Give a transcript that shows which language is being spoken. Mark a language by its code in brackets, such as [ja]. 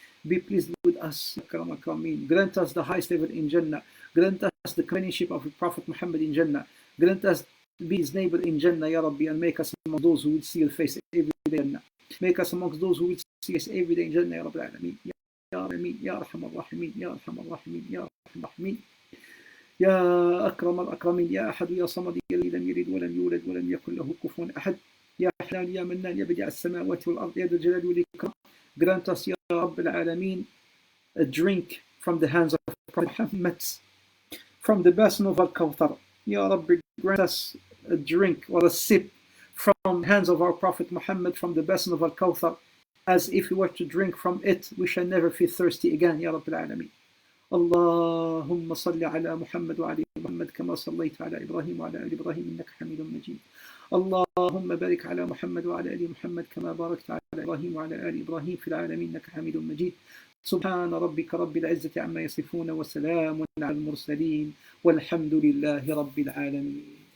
[en] Be pleased with us, Akram Akrameen. Grant us the highest level in Jannah. Grant us the companionship of the Prophet Muhammad in Jannah. Grant us be his neighbor in Jannah, Ya Rabbi, and make us among those who will see your face every day in Jannah. Make us amongst those who will see us every day in Jannah, Ya Rabbil Alameen. [ar] Ya Rahameen, Ya Arham Ar-Rahimeen, Ya Arham Ar-Rahimeen, Ya Arham Ar-Rahimeen. يا أكرم الأكرمين يا أحد يا صمد يا الذي لم يلد ولم يولد ولم يكن له كفوا أحد يا حنان يا منان يا بديع السماوات والأرض يا ذا الجلال والإكرام. [en] Grant us, Ya Rabb al-Alameen, a drink from the hands of Prophet Muhammad from the basin of Al-Kawthar. Ya Rabbi, grant us a drink or a sip from the hands of our Prophet Muhammad from the basin of Al-Kawthar, as if we were to drink from it, we shall never feel thirsty again, Ya Rabbi al-Alameen. [ar] اللهم صل على محمد وعلى محمد كما صليت على إبراهيم وعلى آل إبراهيم إنك حميد مجيد. اللهم بارك على محمد وعلى آل محمد كما باركت على إبراهيم وعلى آل إبراهيم في العالمين إنك حميد مجيد. سبحان ربك رب العزة عما يصفون وسلام على المرسلين والحمد لله رب العالمين.